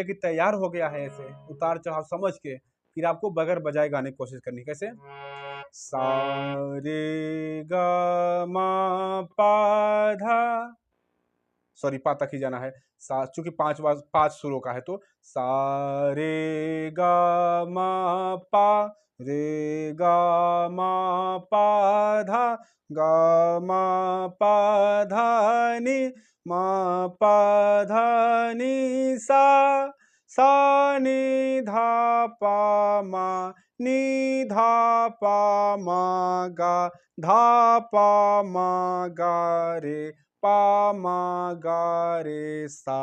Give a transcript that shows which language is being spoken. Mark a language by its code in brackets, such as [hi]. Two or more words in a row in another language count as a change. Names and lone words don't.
[hi] कि तैयार हो गया है, ऐसे उतार चढ़ाव समझ के फिर आपको बगैर बजाए गाने की कोशिश करनी। कैसे? सा रे ग म प ध, सॉरी पा तक ही जाना है। सा, चूंकि 5 सुरों का है तो सा रे ग म प रे ग म प ध ग म प ध नि म प ध नि सा नि ध प म नि ध प म ग ध प म ग रे प म ग रे सा।